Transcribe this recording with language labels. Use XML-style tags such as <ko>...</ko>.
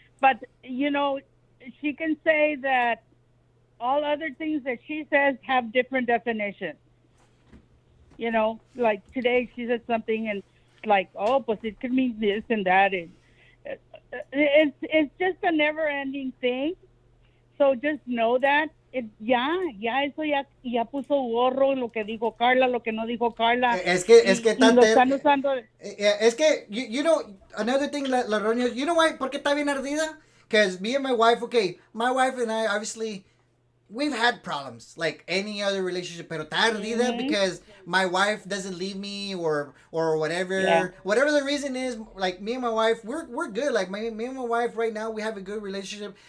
<en>But, she can say that all other things that she says have different definitions. Like today she said something and like, oh, pues it could mean this and that. And it's just a never-ending thing. So just know that.</en> <es>Eso ya puso gorro lo que dijo Carla, lo que no dijo Carla. Es que y lo están usando. Es que,</es> <en>you know, another thing,</en> <es>la Roña,</es> <en>you know why,</en> <es>¿por qué está bien ardida?</es> <en>Because me and my wife, my wife and I, obviously, we've had problems like any other relationship,</en> <es>pero está ardida</es> <en>because my wife doesn't leave me or whatever. Whatever the reason is, like me and my wife, we're good. Like me and my wife right now, we have a good relationship.</en>